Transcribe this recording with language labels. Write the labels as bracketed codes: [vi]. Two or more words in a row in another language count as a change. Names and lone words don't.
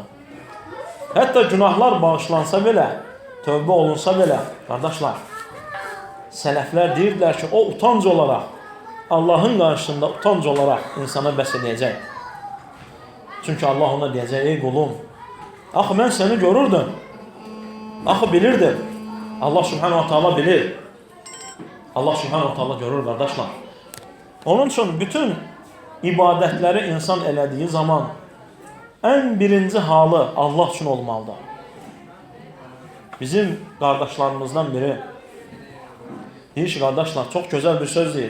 [az] Hətta günahlar bağışlansa belə, tövbə olunsa belə, qardaşlar, sələflər deyirdilər ki, o utanc olaraq, Allahın qarşısında utanc olaraq insana bəs edəcək. Çünki Allah ona deyəcək, ey qulum, axı mən səni görürdüm, axı bilirdim. Allah [ar] سبحانه وتعالى [az] bilir. Allah [ar] سبحانه وتعالى [az] görür, qardaşlar. Onun üçün bütün ibadətləri insan elədiyi zaman ən birinci halı Allah üçün olmalıdır. Bizim qardaşlarımızdan biri deyir ki, qardaşlar, çox gözəl bir söz deyir.